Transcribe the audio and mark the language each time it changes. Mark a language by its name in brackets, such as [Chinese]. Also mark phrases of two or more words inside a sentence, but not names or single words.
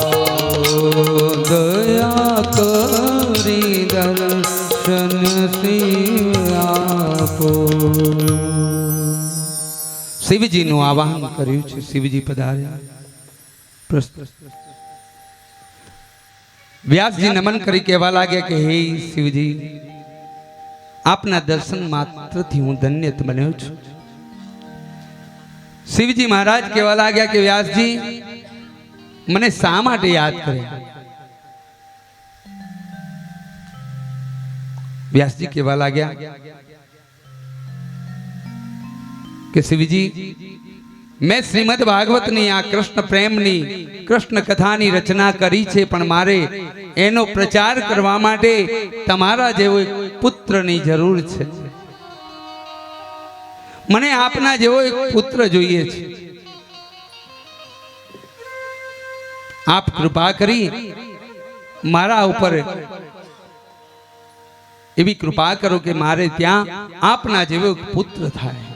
[Gujarati] દયા કરી દર્શન શિવ આપો શિવજીનું આવાહન કર્યું છે. શિવજી પધાર્યા. પ્રસ્તુત વ્યાસ જી નમન કરી કહવા લગે કે હે શિવજી આપના દર્શન માત્ર થી હું ધન્ય બન્યો છું। શિવજી મહારાજ કહવા લગે કે વ્યાસ જી મને શા માટે યાદ કરે। વ્યાસ જી કહવા લગ્યા કે શિવજી મૈં શ્રીમદ ભાગવત ની આ કૃષ્ણ પ્રેમ ની કૃષ્ણ કથા ની રચના કરી છે પણ મારે એનો પ્રચાર કરવા માટે તમારા જેવો એક પુત્ર ની જરૂર છે। મને આપના જેવો એક પુત્ર જોઈએ છે। આપ કૃપા કરી મારા ઉપર એવી કૃપા કરો કે મારે ત્યાં આપના જેવો એક પુત્ર થાય।